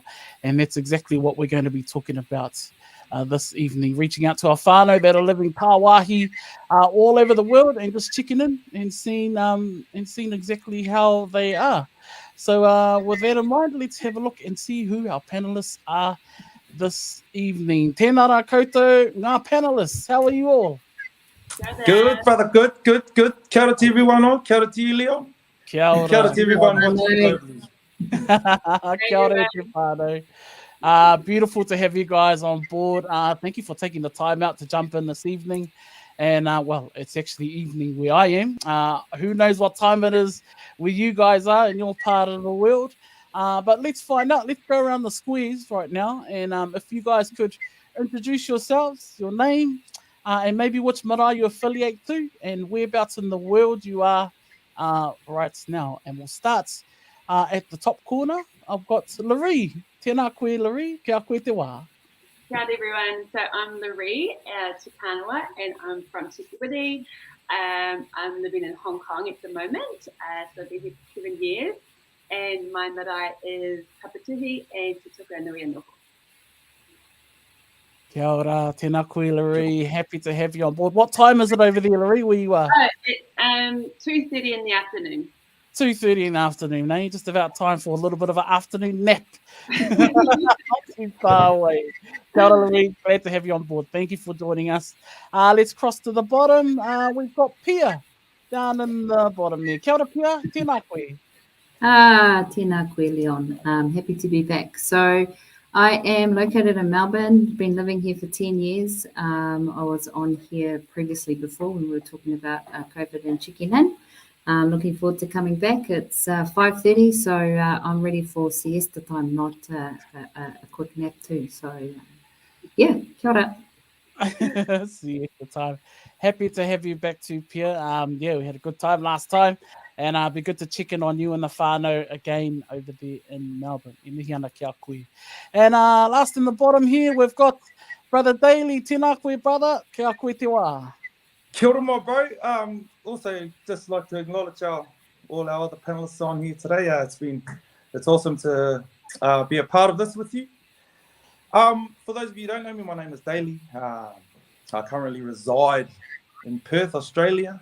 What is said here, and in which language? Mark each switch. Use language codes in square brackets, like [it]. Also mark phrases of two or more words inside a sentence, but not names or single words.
[en] And that's exactly what we're going to be talking about this evening, reaching out to our whānau that are living tāwāhi all over the world and just checking in and seeing exactly how they are. So with that in mind, let's have a look and see who our panelists are this evening. [mi] Tēnā rā koutou, ngā [en] panelists, how are you all? Good, brother, good. [mi] Kia ora [en] to everyone on. [mi] Kia ora [en] to you, Leon. [mi] Kia ora. Kia ora [en] to everyone watching globally. [mi] Kia ora te whānau. [en] Beautiful to have you guys on board. Thank you for taking the time out to jump in this evening. And well, it's actually evening where I am. Who knows what time it is where you guys are in your part of the world. But let's find out. Let's go around the squares right now. And if you guys could introduce yourselves, your name, and maybe which marae you affiliate to and whereabouts in the world you are right now. And we'll start at the top corner. I've got [mi] Laree. Tēnā koe, Laree. Kia koe te wā. Kia ora [en] everyone. So I'm Laree Te Pānua and I'm from Te Witi. I'm living in Hong Kong at the moment. So I've been here for 7 years. And my marae is Kapitihi and Te Tukuranui Anō. [mi] Kia ora, tēnā koe, Laree. [en] Happy to have you on board. What time is it over there, Laree, where you are? It's 2:30 in the afternoon. 2:30 in the afternoon, eh? Just about time for a little bit of an afternoon nap. Not too far away. [mi] Kia ora, Laree. [en] Glad to have you on board. Thank you for joining us. Let's cross to the bottom. We've got Pia down in the bottom there. [mi] Kia ora, Pia. Tēnā koe. Tēnā koe, [en] Leon. Happy to be back. So I am located in Melbourne, been living here for 10 years. I was on here previously before when we were talking about COVID and checking in. Looking forward to coming back. It's 5:30, so I'm ready for siesta time, not a quick nap too. So yeah, [mi] kia ora. [en] Siesta time. Happy to have you back too, Pia. Yeah, we had a good time last time. And it'd be good to check in on you and the whānau again over there in Melbourne. [mi] I mihi ana kia koe. [en] And last in the bottom here, we've got Brother Daly. [mi] Tēnā koe, brother. Kia koe te wā. Kia ora, [en] my bro. Also, just like to acknowledge all our other panelists on here today. It's awesome to be a part of this with you. For those of you who don't know me, my name is Daly. I currently reside in Perth, Australia.